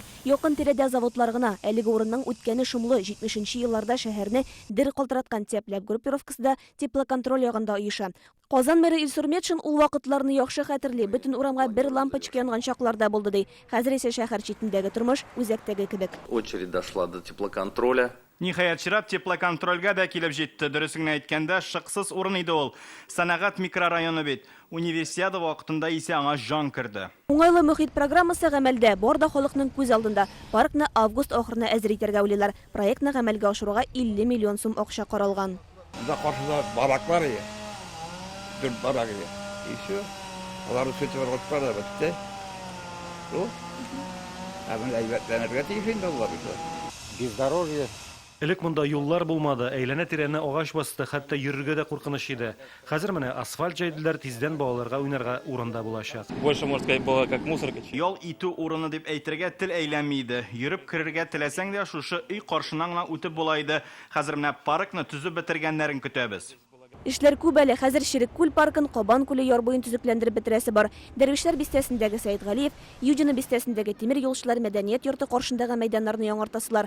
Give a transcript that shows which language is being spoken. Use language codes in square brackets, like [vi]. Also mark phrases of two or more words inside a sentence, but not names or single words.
[tt] Якын тирәдә заводлар гына. Әлеге урынның үткәне шомлы 70нче елларда шәһәрне дер калтыраткан Тепләп группировкасы да теплоконтроль ягында оеша. Казан мэры Илсур Метшин ул вакытларны яхшы хәтерли. Бөтен урамга бер лампочка янган чакларда булды ди. Хәзер исә шәһәр читендәге тормыш үзәктәге кебек. [ru] Очередь дошла до теплоконтроля. [tt] Ниһаять чират теплоконтрольгә дә килеп җитте. Дөресен әйткәндә, шыксыз урын иде ул. Сәнәгать микрорайоны бит. Универсиада вакытында исә аңа жан керде. Уңайлы мөхит программасы гамәлдә, бар да халыкның күз алдында. Паркны август ахырына әзер итәргә уйлыйлар. Проектны гамәлгә ашыруга 50 миллион сум акча каралган. Да каршыда бараклар ие. Дүрт барак ие. Еще. Алар сөтеп алып бетте. Ну. Абын әйбәтләнергә тиеш инде алар бит. [ru] Бездорожье. [tt] Элек монда юллар булмады, әйләнә тирәне агач басты, хәтта йөрергә дә куркыныч иде. Хәзер менә асфальт җайдылар, тиздән балаларга уйнарга урында булачак. [ru] Больше, можно сказать, было как мусорка. [tt] Ял итү урыны дип әйтергә тел әйләнми иде. Йөреп керергә теләсәң дә шушы өй каршынан гына үтеп була иде. Хәзер менә паркны төзеп бетергәннәрен көтәбез. Эшләр күп әле. Хәзер Ширек күл паркын, Кабан күле яр буен төзекләндереп бетерәсе бар. Дәрвишләр бистәсендәге Сәйд Галиев, Юджина бистәсендәге Тимир юлчылар мәдәният йорты каршындагы мәйданнарны яңартасылар.